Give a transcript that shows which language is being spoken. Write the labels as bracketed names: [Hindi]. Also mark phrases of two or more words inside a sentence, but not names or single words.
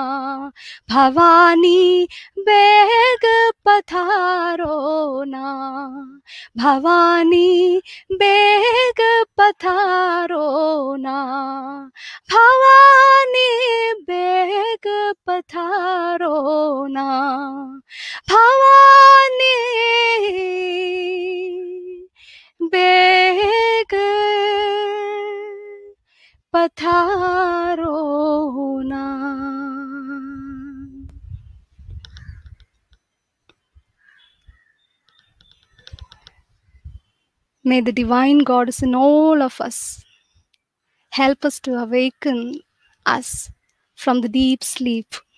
[Rajasthani] भवानी, बेग पधारो ना भवानी, बेग पधारो ना भवानी, बेग पधारो ना भवानी, बेग पधारो ना। [English] May the divine goddess in all of us help us to awaken us from the deep sleep.